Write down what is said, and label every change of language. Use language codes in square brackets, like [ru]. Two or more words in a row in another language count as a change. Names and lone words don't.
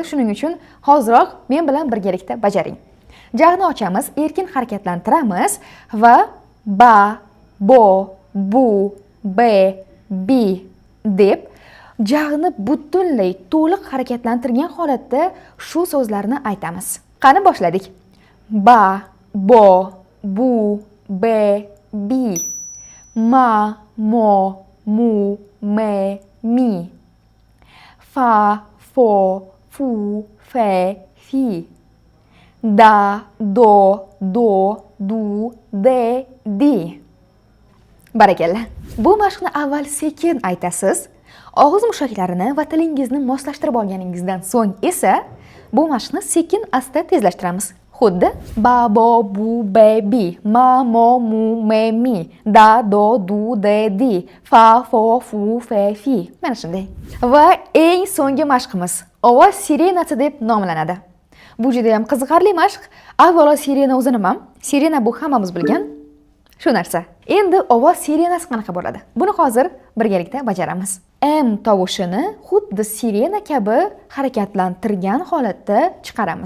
[uz] Shuning uchun hoziroq men bilan birgalikda bajaring. Jag'ni ochamiz, erkin harakatlantiramiz va ba, bo, bu, be, bi deb jag'ni butunlay to'liq harakatlantirgan holatda shu so'zlarni aytamiz. Qani boshladik. Ba, bo, bu, be, bi, ma, mo, mu, me, mi, fa, fo, fu, fe, fi, da, do, du, de, di. Barakalla. Bu mashqni avval sekin aytasiz. Og'iz mushaklarini va tilingizni moslashtirib olganingizdan so'ng esa bu mashqni sekin asta tezlashtiramiz. Xuddi ba, bo, bu, be, bi, ma, mo, mu, me, mi, da, do, du, de, di, fa, fo, fu, fe, fi. Mana shunday. Va eng so'nggi mashqimiz ovoz sirenasi deb nomlanadi. Bu juda ham qiziqarli mashq. Avvalo sirena o'zi nima? Sirena bu hammamiz bilgan shu narsa. Endi ovoz sirenasi qanaqa bo'ladi? Buni hozir birgalikda bajaramiz. M tovushini xuddi sirena kabi harakatlantirgan holatda chiqaramiz.